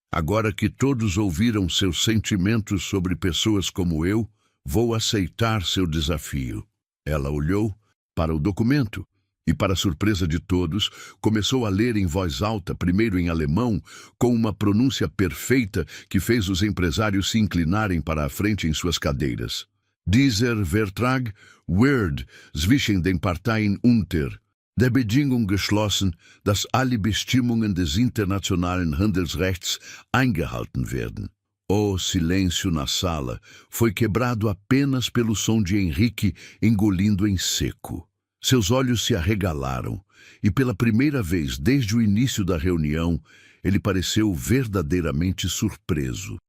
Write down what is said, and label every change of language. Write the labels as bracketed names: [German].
[Portuguese] Agora que todos ouviram seus sentimentos sobre pessoas como eu, vou aceitar seu desafio. Ela olhou para o documento e, para surpresa de todos, começou a ler em voz alta, primeiro em alemão, com uma pronúncia perfeita que fez os empresários se inclinarem para a frente em suas cadeiras. [German] Dieser Vertrag wird zwischen den Parteien unter der Bedingung geschlossen, dass alle Bestimmungen des internationalen Handelsrechts eingehalten werden. [Portuguese] O silêncio na sala foi quebrado apenas pelo som de Henrique engolindo em seco. Seus olhos se arregalaram e, pela primeira vez desde o início da reunião, ele pareceu verdadeiramente surpreso.